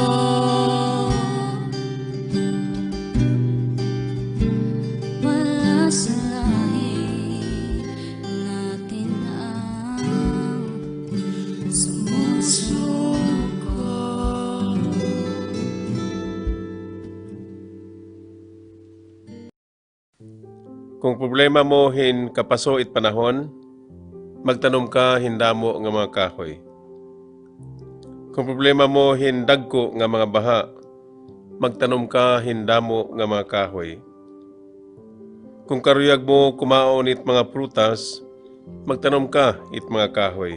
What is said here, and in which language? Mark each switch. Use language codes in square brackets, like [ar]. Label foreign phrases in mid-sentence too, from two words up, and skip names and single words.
[tl] Wala sa lahi natin ang sumusuko. [war] Kung problema mo hin kapaso it panahon, magtanom ka hindamo nga mga kahoy. Kung problema mo hin dagko nga mga baha, magtanom ka hindamo nga mga kahoy. Kung karuyag mo kumaon it mga prutas, magtanom ka it mga kahoy.